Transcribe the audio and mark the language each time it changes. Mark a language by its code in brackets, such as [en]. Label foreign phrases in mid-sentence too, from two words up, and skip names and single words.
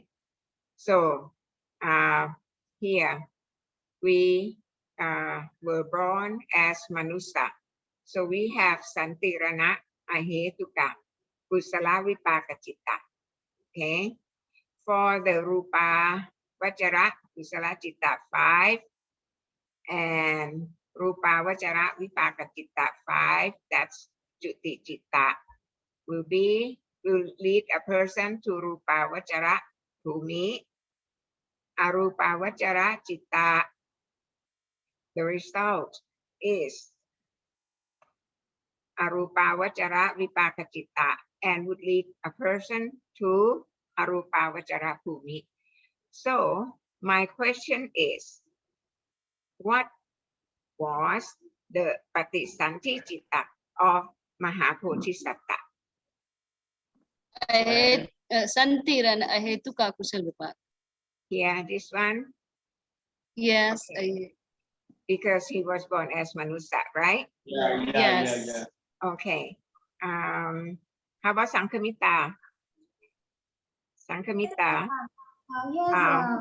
[en] So here we were born as Manusa. So we have [pi] Santirana Ahetuka. Kusala Vipaka Chitta. [en] Okay. For the [pi] Rupa Vajara Kusala Chitta 5 and Rupa Vajara Vipaka Chitta 5, [en] that's [pi] Juti Chitta, [en] will lead a person to [pi] Rupa Vajara Bhumi. Arupa Vajara Chitta, [en] the result is [pi] Arupa Vajara Vipaka Chitta [en] and would lead a person to [pi] Arupa Vajara Bhumi. [en] So my question is, what was the [pi] Patisanti Chitta [en] of Mahapodhisattva? [pi] Santiran ahetuka kusal vipak. [en] Yeah, this one, Yes. Okay. Because he was born as Manusa, right? Yes. Okay. How about Sankamita? Sankamita, Yes,